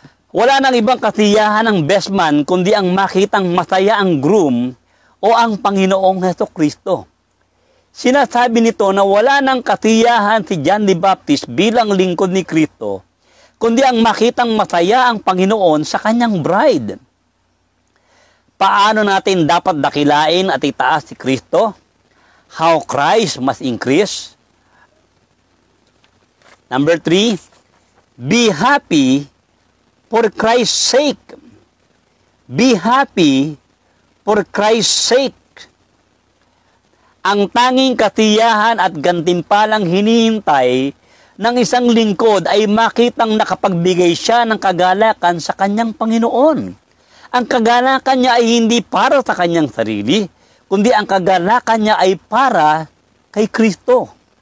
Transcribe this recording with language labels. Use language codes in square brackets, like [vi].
[tl] Wala nang ibang kasiyahan ng best man kundi ang makitang masaya ang groom o ang Panginoong Hesukristo. Sinasabi nito na wala nang kasiyahan si John the Baptist bilang lingkod ni Kristo, kundi ang makitang masaya ang Panginoon sa kanyang bride. Paano natin dapat dakilain at itaas si Kristo? [en] How Christ must increase? Number 3, be happy for Christ's sake. Be happy for Christ's sake. [tl] Ang tanging kasiyahan at gantimpalang hinihintay ng isang lingkod ay makitang nakapagbigay siya ng kagalakan sa kanyang Panginoon. Ang kagalakan niya ay hindi para sa kanyang sarili, kundi ang kagalakan niya ay para kay Kristo.